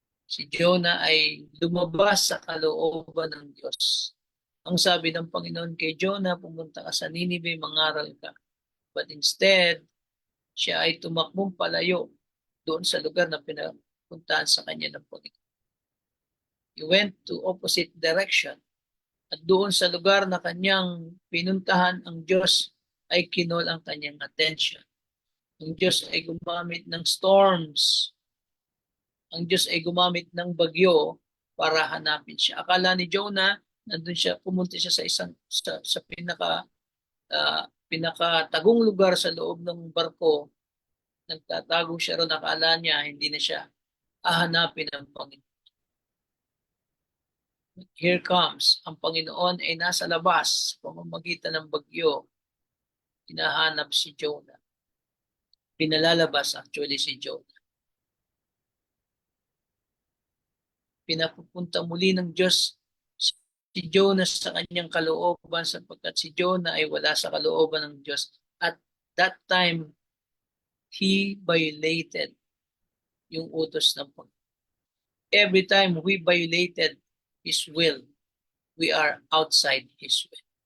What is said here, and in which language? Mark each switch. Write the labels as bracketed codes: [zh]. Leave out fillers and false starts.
[tl] Si Jonah ay lumabas sa kalooban ng Diyos. Ang sabi ng Panginoon kay Jonah, pumunta ka sa Nineveh, mangaral ka. [en] But instead, [tl] siya ay tumakbong palayo doon sa lugar na pinapuntahan sa kanya ng Panginoon. [en] He went to opposite direction. [tl] At doon sa lugar na kanyang pinuntahan, ang Diyos ay kinol ang kanyang attention. Ang Diyos ay gumamit ng storms. Ang Diyos ay gumamit ng bagyo para hanapin siya. Akala ni Jonah, nandun siya, pumunta siya sa isang sa pinakatagong lugar sa loob ng barko. Nagtatago siya ron, akala niya hindi na siya hahanapin ng Panginoon. [en] Here comes, [tl] ang Panginoon ay nasa labas, pamamagitan ng bagyo, hinahanap si Jonah. Pinalalabas actually si Jonah. Pinapupunta muli ng Diyos si Jonah sa kanyang kalooban sapagkat si Jonah ay wala sa kalooban ng Diyos. [en] At that time, he violated [tl] yung utos ng Panginoon. [en] Every time we violated His will, we are outside His will.